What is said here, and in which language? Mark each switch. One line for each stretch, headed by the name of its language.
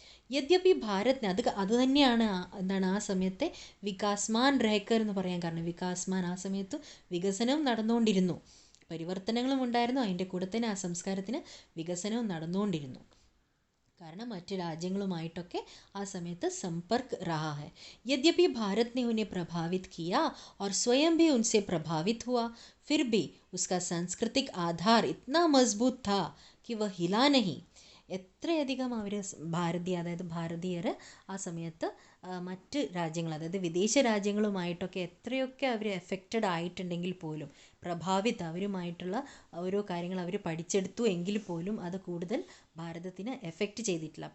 Hindi: യദ്യപി ഭാരത്
Malayalam: അത് തന്നെയാണ് എന്താണ് ആ സമയത്തെ വികാസ്മാൻ രഹക്കർ എന്ന് പറയാൻ കാരണം. വികാസ്മാൻ ആ സമയത്ത് വികസനവും നടന്നുകൊണ്ടിരുന്നു, പരിവർത്തനങ്ങളും ഉണ്ടായിരുന്നു, അതിൻ്റെ കൂടെ തന്നെ ആ സംസ്കാരത്തിന് വികസനവും നടന്നുകൊണ്ടിരുന്നു. കാരണം മറ്റ് രാജ്യങ്ങളുമായിട്ടൊക്കെ ആ സമയത്ത് സമ്പർക്ക്
Hindi: रहा है. यद्यपि भारत ने उन्हें प्रभावित किया और स्वयं भी उनसे प्रभावित हुआ, फिर भी उसका सांस्कृतिक आधार इतना मजबूत था कि वह हिला नहीं.
Malayalam: എത്രയധികം അവർ ഭാരതീയർ ആ സമയത്ത് മറ്റ് രാജ്യങ്ങൾ, അതായത് വിദേശ രാജ്യങ്ങളുമായിട്ടൊക്കെ എത്രയൊക്കെ അവർ എഫക്റ്റഡ് ആയിട്ടുണ്ടെങ്കിൽ പോലും, അവരുമായിട്ടുള്ള ഓരോ കാര്യങ്ങൾ അവർ പഠിച്ചെടുത്തു എങ്കിൽ പോലും അത് കൂടുതൽ ഭാരതത്തിന് എഫക്റ്റ് ചെയ്തിട്ടില്ല.